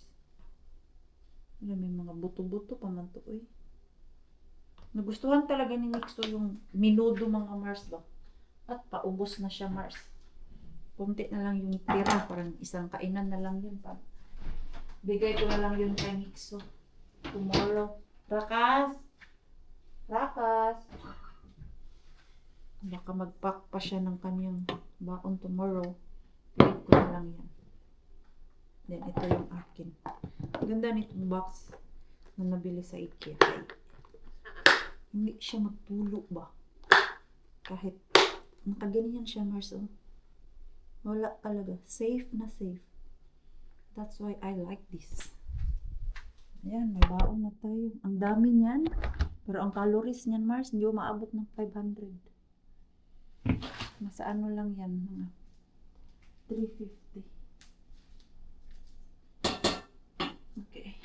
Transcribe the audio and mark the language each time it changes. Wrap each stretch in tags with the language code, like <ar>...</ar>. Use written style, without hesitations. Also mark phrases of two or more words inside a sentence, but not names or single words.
<tl>Alam, may mga buto-buto pa man to, eh. Nagustuhan talaga ni Nixo yung minudo, mga Mars ba? At paubos na siya, Mars. Kunti na lang yung tira, parang isang kainan na lang yun pa. Bigay ko na lang yun kay Nixo tomorrow.</tl> <fi>Rakas! Rakas!</fi> <tl>Baka mag-pack pa siya ng kanyang baon tomorrow. Bigay ko na lang yan. Then ito yung akin. Ganda nitong box na nabili sa IKEA. Hindi siya magtulo ba? Kahit nakaganyan siya, Mars, oh. Wala talaga. Safe na safe.</tl> <en>That's why I like this.</en> <tl>Ayan, may baon na tayo. Ang dami niyan. Pero ang calories niyan, Mars, hindi maabot ng 500. Nasa ano lang yan, mga 350. Okay.</tl>